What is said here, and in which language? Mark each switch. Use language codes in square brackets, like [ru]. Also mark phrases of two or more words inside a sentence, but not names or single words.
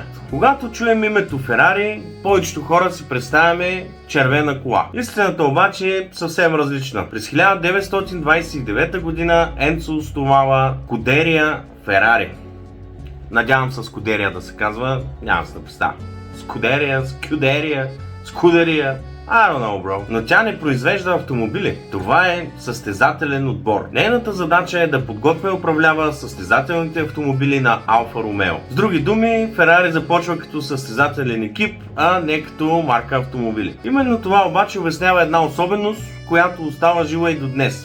[bg] Когато чуем името Ферари, повечето хора си представяме червена кола. Истината обаче е съвсем различна. През 1929 година Енцо основава Скудерия Ферари. Надявам се Скудерия да се казва, нямам се да представя. Скудерия. [en] I don't know, bro. [bg] Но тя не произвежда автомобили. Това е състезателен отбор. Нейната задача е да подготвя и управлява състезателните автомобили на Алфа Ромео. С други думи, Ферари започва като състезателен екип, а не като марка автомобили. Именно това обаче обяснява една особеност, която остава жива и до днес.